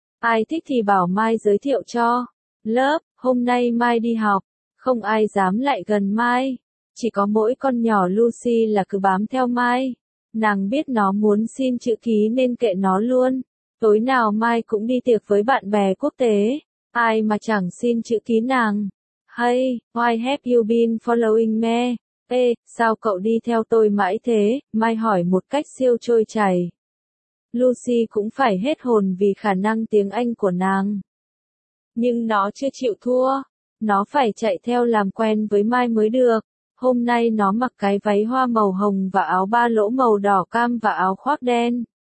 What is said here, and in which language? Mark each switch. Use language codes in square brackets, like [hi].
[vi] Ai thích thì bảo Mai giới thiệu cho. Lớp, hôm nay Mai đi học, không ai dám lại gần Mai. Chỉ có mỗi con nhỏ Lucy là cứ bám theo Mai. Nàng biết nó muốn xin chữ ký nên kệ nó luôn. Tối nào Mai cũng đi tiệc với bạn bè quốc tế. Ai mà chẳng xin chữ ký nàng. [en] Hey, why have you been following me? [vi] Ê, sao cậu đi theo tôi mãi thế? Mai hỏi một cách siêu trôi chảy. Lucy cũng phải hết hồn vì khả năng tiếng Anh của nàng. Nhưng nó chưa chịu thua. Nó phải chạy theo làm quen với Mai mới được. Hôm nay nó mặc cái váy hoa màu hồng và áo ba lỗ màu đỏ cam và áo khoác đen.